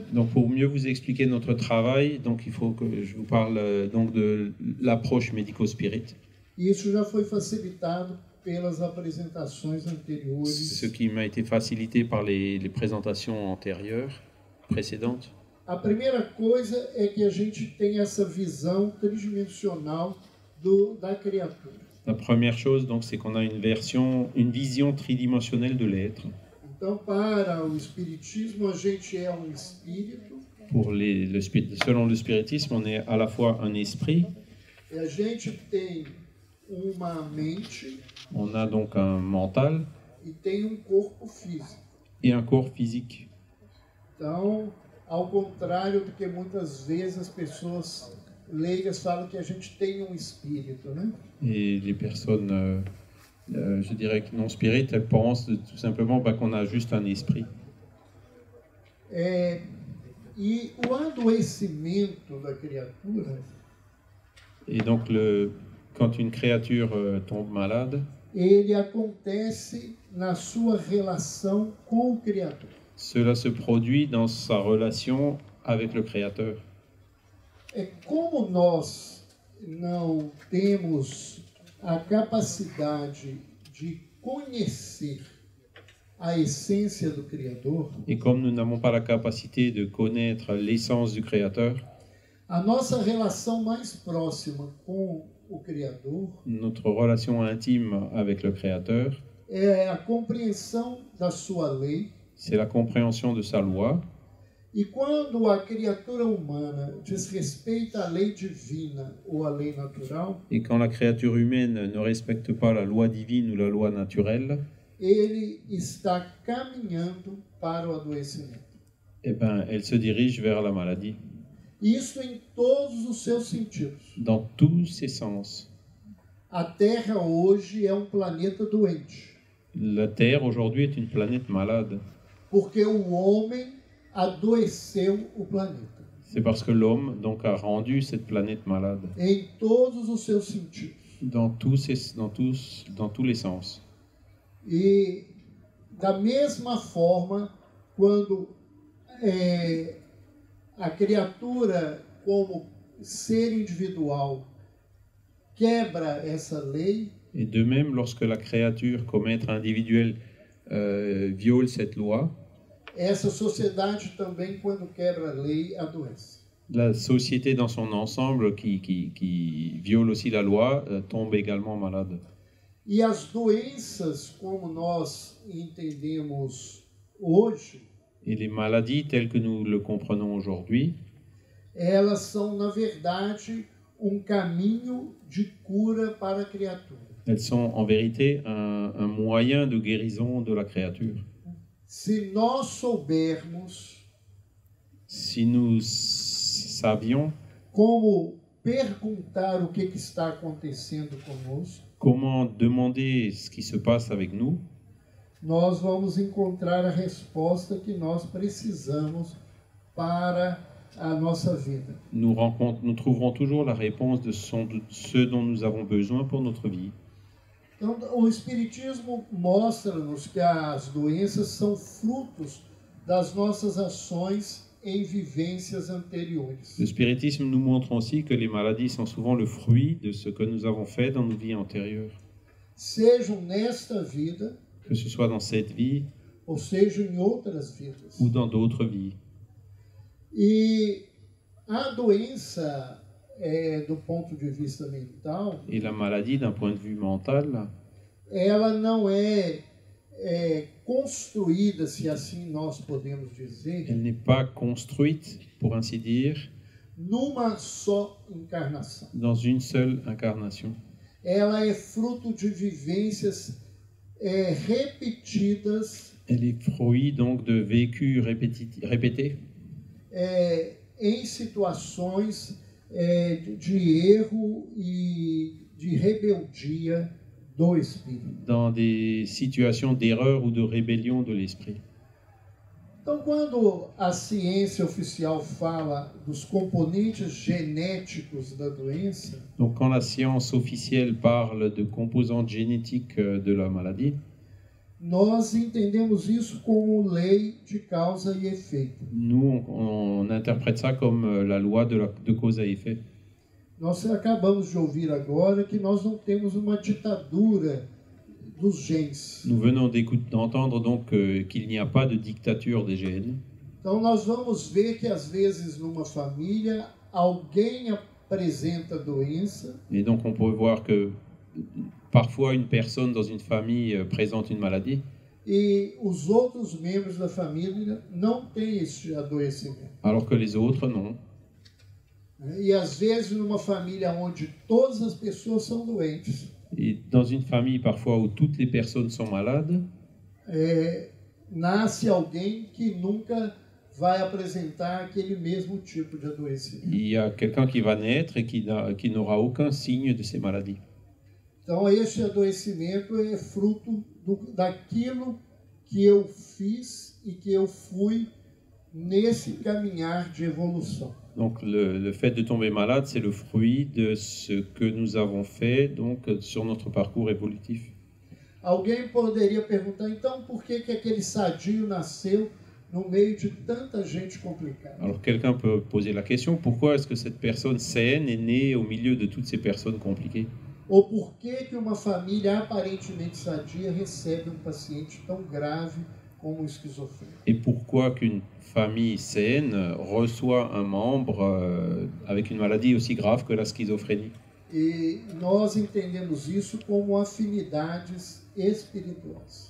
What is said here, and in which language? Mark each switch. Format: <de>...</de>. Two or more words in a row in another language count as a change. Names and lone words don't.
<fr>Donc pour mieux vous expliquer notre travail, donc il faut que je vous parle donc de l'approche médico-spirit.</fr> <pt>E isso já foi facilitado pelas apresentações anteriores.</pt> <fr>Ce qui m'a été facilité par les présentations antérieures, précédentes.</fr> <pt>A primeira coisa é que a gente tem essa visão tridimensional da criatura.</pt> <fr>La première chose, donc, c'est qu'on a une vision tridimensionnelle de l'être.</fr> <pt>Então, para o espiritismo, a gente é um espírito.</pt> <fr>Selon le spiritisme, on est à la fois un esprit.</fr> <pt>E a gente tem uma mente.</pt> <fr>On a donc un mental.</fr> <pt>E tem corpo físico.</pt> <fr>Et un corps physique.</fr> <pt>Então, ao contrário do que muitas vezes as pessoas leigas falam que a gente tem um espírito, né?</pt> <fr>Et les personnes je dirais que non spirit, elle pense tout simplement qu'on a juste un esprit.</fr> <pt>E o adoecimento da criatura,</pt> <fr>Et donc, quand une créature tombe malade,</fr> <pt>ele acontece na sua relação com o Criador.</pt> <fr>cela se produit dans sa relation avec le Créateur.</fr> <pt>Como nós não temos a capacidade de conhecer a essência do Criador,</pt> <fr>Et comme nous n'avons pas la capacité de connaître l'essence du Créateur,</fr> <pt>a nossa relação mais próxima com o Criador</pt> <fr>notre relation intime avec le Créateur,</fr> <pt>é a compreensão da sua lei.</pt> <fr>c'est la compréhension de sa loi.</fr> <pt>E quando a criatura humana desrespeita a lei divina ou a lei natural,</pt> <fr>Et quand la créature humaine ne respecte pas la loi divine ou la loi naturelle,</fr> <pt>ele está caminhando para o adoecimento.</pt> <fr>eh ben, elle se dirige vers la maladie,</fr> <pt>Isso em todos os seus sentidos.</pt> <fr>dans tous ses sens.</fr> <pt>A Terra hoje é planeta doente,</pt> <fr>La Terre aujourd'hui est une planète malade.</fr> <pt>porque o homem adoeceu o planeta.</pt> <fr>C'est parce que l'homme donc a rendu cette planète malade,</fr> <pt>Em todos os seus sentidos.</pt> <fr>dans tous les sens.</fr> <pt>E da mesma forma, quando a criatura, como ser individual, quebra essa lei,</pt> <fr>Et de même, lorsque la créature comme être individuel viole cette loi,</fr> <pt>essa sociedade também, quando quebra a lei, adoece.</pt> <fr>la société dans son ensemble qui viole aussi la loi tombe également malade.</fr> <pt>E as doenças, como nós entendemos hoje,</pt> <fr>Et les maladies telles que nous le comprenons aujourd'hui,</fr> <pt>elas são, na verdade, caminho de cura para a criatura.</pt> <fr>elles sont en vérité un moyen de guérison de la créature.</fr> <pt>Se nós soubermos</pt> <fr>Si nous savions</fr> <pt>como perguntar o que está acontecendo conosco,</pt> <fr>comment demander ce qui se passe avec nous,</fr> <pt>nós vamos encontrar a resposta que nós precisamos para a nossa vida.</pt> <fr>nous trouverons toujours la réponse de ce dont nous avons besoin pour notre vie.</fr> <pt>Então, o Espiritismo mostra-nos que as doenças são frutos das nossas ações em vivências anteriores.</pt> <fr>Le spiritisme nous montre aussi que les maladies sont souvent le fruit de ce que nous avons fait dans nos vies antérieures,</fr> <pt>Sejam nesta vida,</pt> <fr>que ce soit dans cette vie</fr> <pt>ou seja em outras vidas.</pt> <fr>ou dans d'autres vies.</fr> <pt>E a doença, do ponto de vista mental,</pt> <fr>Et la maladie, d'un point de vue mental,</fr> <pt>ela não é construída, se assim nós podemos dizer,</pt> <fr>elle n'est pas construite, pour ainsi dire,</fr> <pt>numa só encarnação.</pt> <fr>dans une seule incarnation.</fr> <pt>Ela é fruto de vivências repetidas</pt> <fr>Elle est fruit donc de vécus répétés</fr> <pt>em situações de erro e de rebeldia do espírito.</pt> <fr>dans des situations d'erreur ou de rébellion de l'esprit.</fr> <pt>Então, quando a ciência oficial fala dos componentes genéticos da doença,</pt> <fr>Donc quand la science officielle parle de composantes génétiques de la maladie,</fr> <pt>nós entendemos isso como lei de causa e efeito.</pt> <fr>nous on interprète ça comme la loi de cause à effet.</fr> <pt>Nós acabamos de ouvir agora que nós não temos uma ditadura dos genes.</pt> <fr>Nous venons d'entendre donc qu'il n'y a pas de dictature des gènes.</fr> <pt>Então nós vamos ver que às vezes numa família alguém apresenta doença</pt> <fr>Et donc on peut voir que parfois une personne dans une famille présente une maladie,</fr> <pt>e os outros membros da família não têm esse adoecimento.</pt> <fr>alors que les autres non.</fr> <pt>E às vezes numa família onde todas as pessoas são doentes,</pt> <fr>Et dans une famille parfois où toutes les personnes sont malades,</fr> <pt>nasce alguém que nunca vai apresentar aquele mesmo tipo de adoecimento.</pt> <fr>il y a quelqu'un qui va naître et qui n'aura aucun signe de ces maladies.</fr> <pt>Então, esse adoecimento é fruto daquilo que eu fiz e que eu fui nesse caminhar de evolução.</pt> <fr>Donc le fait de tomber malade, c'est le fruit de ce que nous avons fait donc, sur notre parcours évolutif.</fr> <pt>Alguém poderia perguntar, então, por que aquele sadio nasceu no meio de tanta gente complicada?</pt> <fr>Alors quelqu'un peut poser la question, pourquoi est-ce que cette personne saine est née au milieu de toutes ces personnes compliquées?</fr> <pt>Ou por que uma família aparentemente sadia recebe paciente tão grave como esquizofrenia?</pt> <fr>Et pourquoi qu'une famille saine reçoit un membre avec une maladie aussi grave que la schizophrénie?</fr> <pt>E nós entendemos isso como afinidades espirituais.</pt>